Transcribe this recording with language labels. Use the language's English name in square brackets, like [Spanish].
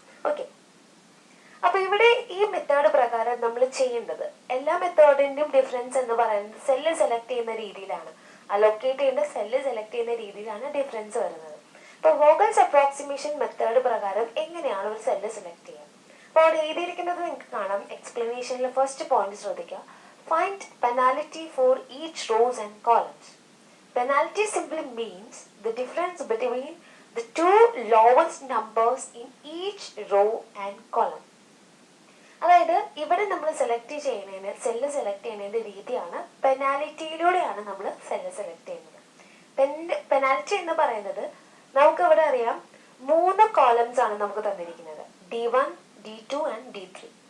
[Malayalam] Okay, അപ്പൊ ഇവിടെ ഈ മെത്തേഡ് പ്രകാരം നമ്മൾ ചെയ്യേണ്ടത് എല്ലാ മെത്തേഡിന്റെയും ഡിഫറൻസ് എന്ന് പറയുന്നത് സെല്ല് സെലക്ട് ചെയ്യുന്ന രീതിയിലാണ്. അലോക്കേറ്റ് ചെയ്യേണ്ട സെല്ല് സെലക്ട് ചെയ്യുന്ന രീതിയിലാണ് ഡിഫറൻസ് വരുന്നത്. അപ്പൊ വോഗൽസ് അപ്രോക്സിമേഷൻ മെത്തേഡ് പ്രകാരം എങ്ങനെയാണ് ഒരു സെല്ല് സെലക്ട് ചെയ്യുക? അപ്പോൾ അവിടെ എഴുതിയിരിക്കുന്നത് നിങ്ങൾക്ക് കാണാം. എക്സ്പ്ലനേഷനിലെ ഫസ്റ്റ് പോയിന്റ് ശ്രദ്ധിക്കുക. [English] Find penalty for each rows and columns. Penalty simply means the difference between the two lowest numbers in each row and column. [Malayalam] അതായത് ഇവിടെ നമ്മൾ സെലക്ട് ചെയ്യുന്നതിന് സെല്ല് സെലക്ട് ചെയ്യുന്നതിന്റെ രീതിയാണ് പെനാലിറ്റിയിലൂടെയാണ് നമ്മൾ സെല്ല് സെലക്ട് ചെയ്യുന്നത്. പെനാൽറ്റി എന്ന് പറയുന്നത് നമുക്ക് ഇവിടെ അറിയാം 3 കോളംസ് ആണ് നമുക്ക് തന്നിരിക്കുന്നത്, D1, D2 ആൻഡ് D3.